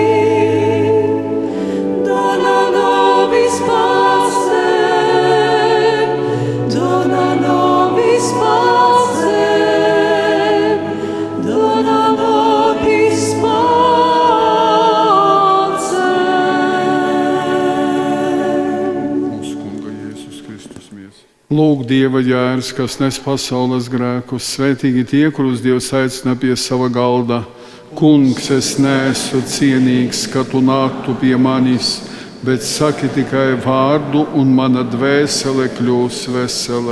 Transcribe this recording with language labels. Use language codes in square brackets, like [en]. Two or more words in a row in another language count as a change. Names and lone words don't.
[la] dona nobis pacem, dona nobis pacem, dona nobis pacem. [lv] Mūsu Kunga Jēzus Kristus mies. Lūk, Dieva jērs, kas nes pasaules grēkus, svētīgi tie, kurus Dievs aicina pie sava galda. Kungs, es neesmu cienīgs, ka tu nāktu pie manis, bet saki tikai vārdu, un mana dvēsele kļūs vesela.